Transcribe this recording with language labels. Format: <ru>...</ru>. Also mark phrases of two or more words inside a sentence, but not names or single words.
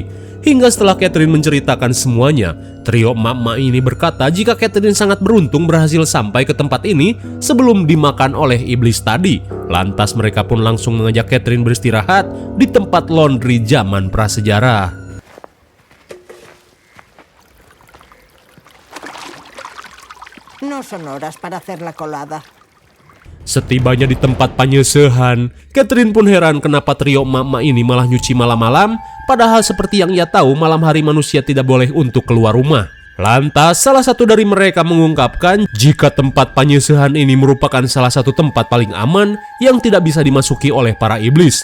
<id>Hingga setelah Catherine menceritakan semuanya, trio emak-emak ini berkata jika Catherine sangat beruntung berhasil sampai ke tempat ini sebelum dimakan oleh iblis tadi. Lantas mereka pun langsung mengajak Catherine beristirahat di tempat laundry zaman prasejarah.</id> <es>No son horas para hacer la colada.</es> <id>Setibanya di tempat panyesehan, Catherine pun heran kenapa trio emak-emak ini malah nyuci malam-malam, padahal seperti yang ia tahu malam hari manusia tidak boleh untuk keluar rumah. Lantas salah satu dari mereka mengungkapkan jika tempat panyesehan ini merupakan salah satu tempat paling aman yang tidak bisa dimasuki oleh para iblis.</id>